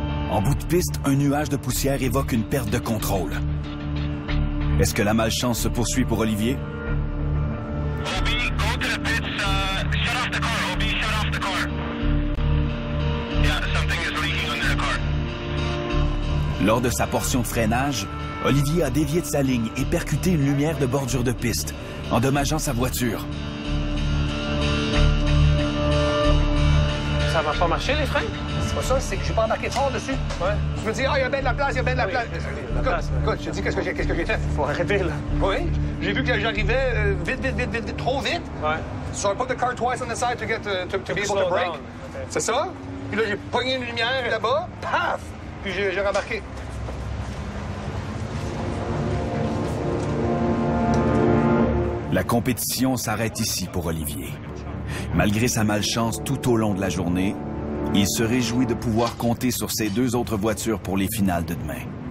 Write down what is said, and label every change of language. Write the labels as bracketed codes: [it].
[fr] En bout de piste, un nuage de poussière évoque une perte de contrôle. Est-ce que la malchance se poursuit pour Olivier? [en] Obi, go to the pits, shut off the car, Obi, shut off the car. [fr] Lors de sa portion de freinage, Olivier a dévié de sa ligne et percuté une lumière de bordure de piste, endommageant sa voiture. Ça va pas marcher, les freins? C'est pas ça, c'est que je suis pas embarqué fort dessus. Ouais. Je me dis, il y a bien de la place, il y a bien de la place. Écoute, je te dis qu'est-ce que j'ai fait. Faut arrêter, là. Oui, j'ai vu que j'arrivais vite, trop vite. Ouais. [en] So I put the car twice on the side to get to be able to brake. [fr] Okay. C'est ça. Puis là, j'ai pogné une lumière là-bas, paf! Puis j'ai rembarqué. La compétition s'arrête ici pour Olivier. Malgré sa malchance tout au long de la journée, il se réjouit de pouvoir compter sur ses 2 autres voitures pour les finales de demain.